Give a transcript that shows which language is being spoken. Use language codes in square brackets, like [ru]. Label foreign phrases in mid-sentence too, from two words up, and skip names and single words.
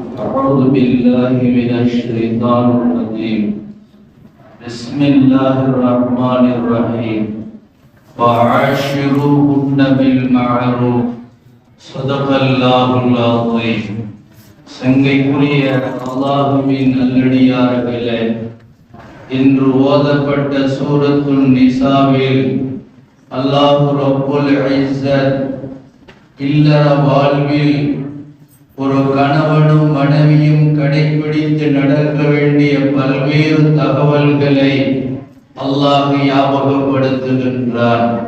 [ar] أعوذ بالله من الشيطان الرجيم. بسم الله الرحمن الرحيم. وعاشروهن بالمعروف. صدق الله العظيم. [ta] சங்கைக்குரிய அல்லாஹ்வின் நல்லடியார்களே, இன்று ஓதப்பட்ட சூரத்துல் நிசாவில் அல்லாஹ் [ar] رب العزة [ta] இல்லற வாழ்வில் ஒரு கணவனும் மனைவியும் கடைபிடித்து நடக்க வேண்டிய பல்வேறு தகவல்களை அல்லாஹ் ஞாபகப்படுத்துகின்றான்.